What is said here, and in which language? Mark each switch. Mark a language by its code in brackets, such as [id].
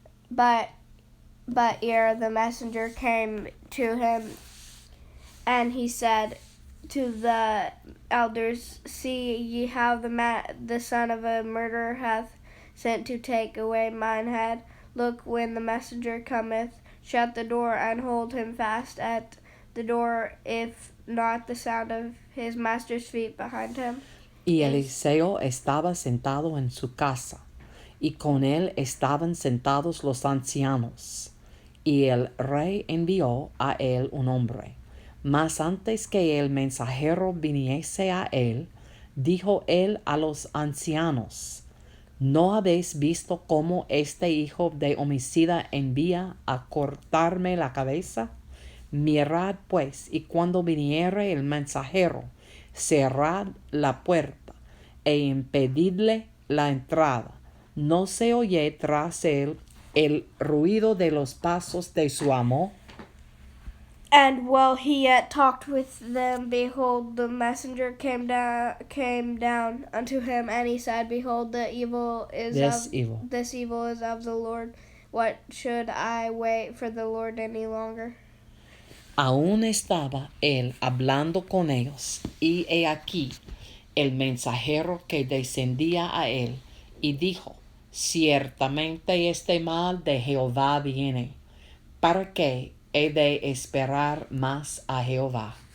[en] But ere the messenger came to him, and he said to the elders, See ye how the son of a murderer hath sent to take away mine head? Look, when the messenger cometh, shut the door, and hold him fast at the door, if not the sound of his master's feet behind him. [es] Y Eliseo estaba sentado en su casa, y con él estaban sentados los ancianos. Y el rey envió a él un hombre. Mas antes que el mensajero viniese a él, dijo él a los ancianos, ¿no habéis visto cómo este hijo de homicida envía a cortarme la cabeza? Mirad pues, y cuando viniere el mensajero, cerrad la puerta e impedidle la entrada. No se oye tras él el ruido de los pasos de su amo. [en] And while he yet talked with them, behold, the messenger came down unto him, and he said, Behold, this evil is of the Lord. What should I wait for the Lord any longer? [es] Aún estaba él hablando con ellos, y he aquí el mensajero que descendía a él, y dijo, ciertamente este mal de Jehová viene, ¿para qué he de esperar más a Jehová?